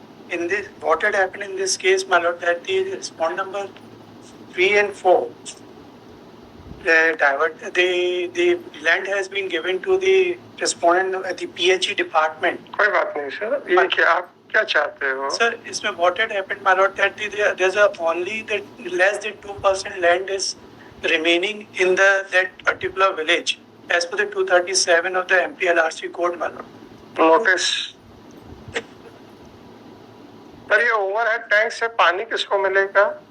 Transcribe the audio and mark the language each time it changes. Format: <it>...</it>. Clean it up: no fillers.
<en>In this, what had happened in this case, my lord, that the respond number 3 and 4, the land has been given to the respondent at the PHE department.</en> <hi>कोई बात नहीं sir, ये क्या आप क्या चाहते हो?</hi> <en>Sir,</en> <hi>इसमें</hi> <en>what had happened, my lord, that there's only the less than 2% land is remaining in that particular village, as per the 237 of the MPLRC code, my lord.</en> <hi>Notice. पर ये ओवरहेड टैंक से पानी किसको मिलेगा?</hi>